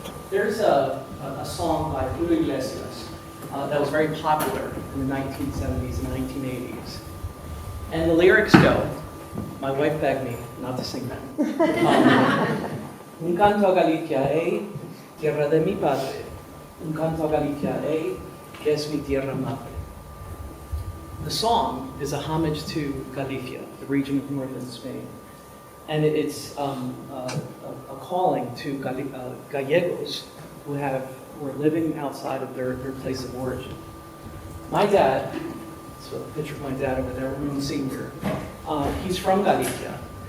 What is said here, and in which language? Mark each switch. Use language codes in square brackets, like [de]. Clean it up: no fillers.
[en] There's a song by Julio Iglesias that was very popular in the 1970s and 1980s. And the lyrics go, my wife begged me not to sing them. [es] Un canto a Galicia, tierra de mi padre. Un canto a Galicia, que es mi tierra madre. [en] The song is a homage to Galicia, the region of northern Spain. And it's a calling to Gallegos who are living outside of their place of origin. My dad, so a picture of my dad over there, Ramon Sr., he's from Galicia.